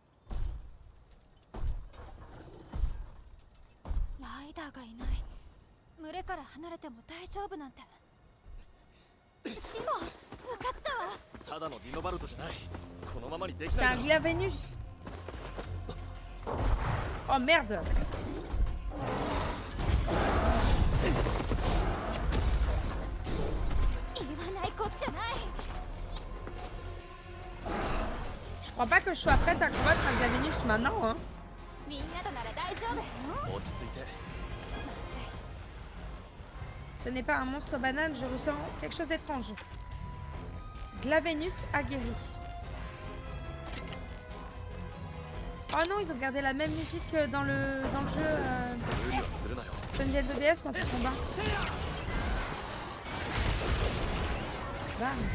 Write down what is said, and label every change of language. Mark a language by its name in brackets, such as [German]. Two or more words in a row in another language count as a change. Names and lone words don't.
[Japanese] ライダーがいない。群れから離れても大丈夫なんて。シモ、うかつだわ。ただのディノバルトじゃない。このままにでき [French] C'est [Japanese] ない [French] un [Japanese] だろ。 [French] Glavenus! Oh merde! Je crois pas que je sois prête à combattre un Glavenus maintenant, hein. [Japanese] みんなとなら大丈夫。落ち着いて。 [French] Ce n'est pas un monstre banane, je ressens quelque chose d'étrange. Glavenus aguerri. Oh non, ils ont gardé la même musique que dans le jeu [Japanese] 無理をするなよ。 [French] Sunday DBS quand ils se combattent. Bam.